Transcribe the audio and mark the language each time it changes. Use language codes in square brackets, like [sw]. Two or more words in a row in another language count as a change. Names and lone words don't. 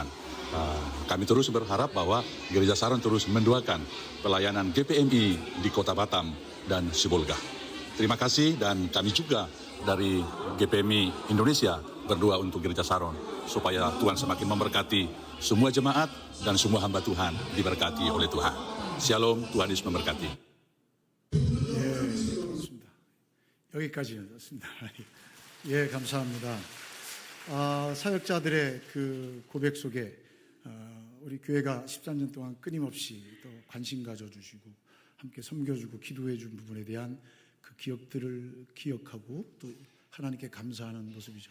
[id] Kami terus berharap bahwa Gereja Saron terus mendoakan pelayanan GPMI di Kota Batam dan Sibolga. Terima kasih, dan kami juga dari GPMI Indonesia berdoa untuk Gereja Saron supaya Tuhan semakin memberkati semua jemaat dan semua hamba Tuhan diberkati oleh Tuhan. Shalom, Tuhan Yesus memberkati. [ko] 여기까지였습니다. 예, 감사합니다. 사역자들의 그 고백 속에 우리 교회가 13년 동안 끊임없이 또 관심 가져주시고 함께 섬겨주고 기도해준 부분에 대한 그 기억들을 기억하고 또 하나님께 감사하는 모습이죠.